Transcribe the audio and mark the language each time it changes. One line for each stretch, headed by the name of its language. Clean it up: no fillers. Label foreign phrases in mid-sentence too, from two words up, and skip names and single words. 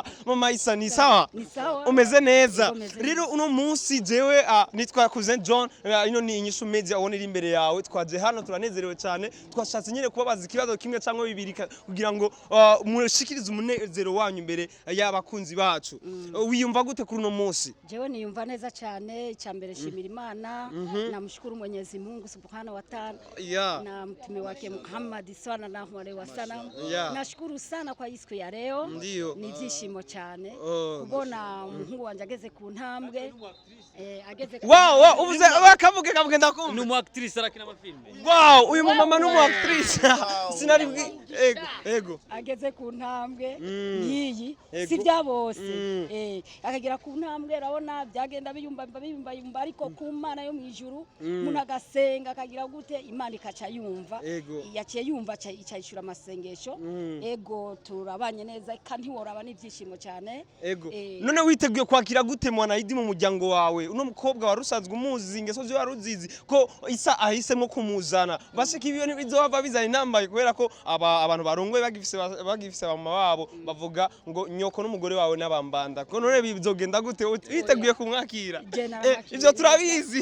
Rundi: Mama Issa ni sawa umeze neza rero uno munsi jewe nitwa Cousin John ino ni inyishu media abone iri imbere yawe twaje hano turanezerewe cyane twashatse nyine kubabaza ikibazo kimwe cyangwa bibiri kugira ngo mushikirize umunezero wanyu imbere y'abakunzi bacu. Wiyumva gute kuri uno munsi? Jewe niyumva neza cyane icyambere shimira Imana
Swahili: namshukuru Mwenyezi Mungu
Arabic: سبحانه وتعالى
Swahili: na mtume wake Muhammad
Arabic: صلى الله عليه وسلم.
Swahili: Nashukuru sana kwa siku ya leo.
Rundi: Ni byishimo cyane kubona umuhungu wanje ageze ku ntambwe ageze wow ubuze kavuge ndakumva ni umu actrice arakina amafilme. Wow uyu mama ni umu actrice sinari ego ageze ku ntambwe ngiyi si bya bose akagira ku ntambwe urabona byagenda biyumba ariko ku Mana yo mu ijuru umuntu agasenga akagira gute Imana ikaca yumva yaciye yumva icayishura amasengesho ego turabanye neza kandi woraba n'ibyishimo cyane none witeguye kwakira gute Mwanaidi mu muryango wawe uno mukobwa warusanzwe umuzi ingeso zo waruzizi ko Issa ahisemo kumuzana bashika ibiyo ntibizova bizana inambaye kubera ko abantu barongoye bagifise mama wabo bavuga ngo nyoko n'umugore wawe n'abambanda ko none bizogenda gute witeguye kumwakira ivyo turabizi